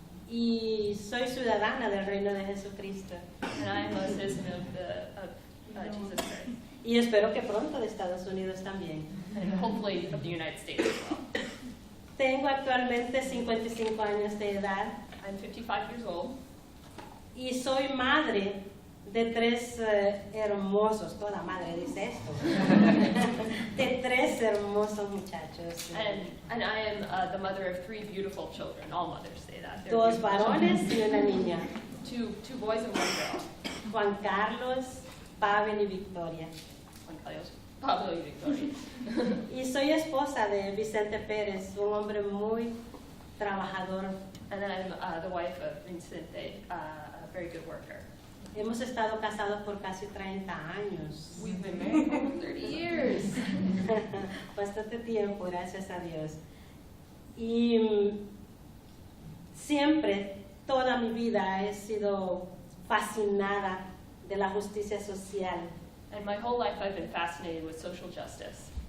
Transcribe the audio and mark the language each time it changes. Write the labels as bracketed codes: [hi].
[es] Y soy ciudadana del Reino de Jesucristo. [en] And I am a citizen of Jesus Christ. [es] Y espero que pronto de Estados Unidos también. [en] And hopefully of the United States as well. [es] Tengo actualmente 55 años de edad. [en] I'm 55 years old. [es] Y soy madre de 3 hermosos, toda madre dice esto, de 3 hermosos muchachos. [en] And I am the mother of 3 beautiful children. All mothers say that. [es] 2 varones y una niña. [en] Two boys and 1 girl. [es] Juan Carlos, Pavel y Victoria. Juan Carlos, Pablo y Victoria. Y soy esposa de Vicente Pérez, un hombre muy trabajador. [en] And I'm the wife of Vicente, a very good worker. [es] Hemos estado casados por casi 30 años. [en] We've been married for over 30 years. [es] Bastante tiempo, gracias a Dios. Y siempre, toda mi vida, he sido fascinada de la justicia social. [en] And my whole life I've been fascinated with social justice.